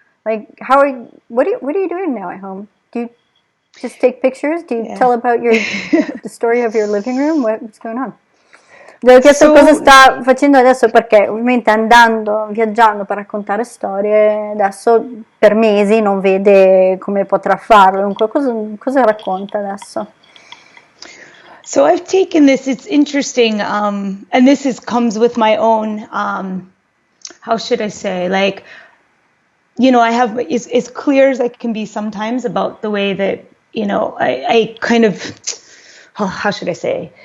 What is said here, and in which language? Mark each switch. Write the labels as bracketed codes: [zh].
[en] Like, what are you doing now at home? Do you just take pictures? Do you tell about the story of your living room? What's going on? [it] Le ho chiesto cosa sta facendo adesso perché ovviamente viaggiando per raccontare storie, adesso per mesi non vede come potrà farlo, dunque cosa racconta adesso? [en] So I've taken this, it's interesting, and this comes with my own, how should I say, like, I have, as clear as I can be sometimes about the way that, I kind of, how should I say?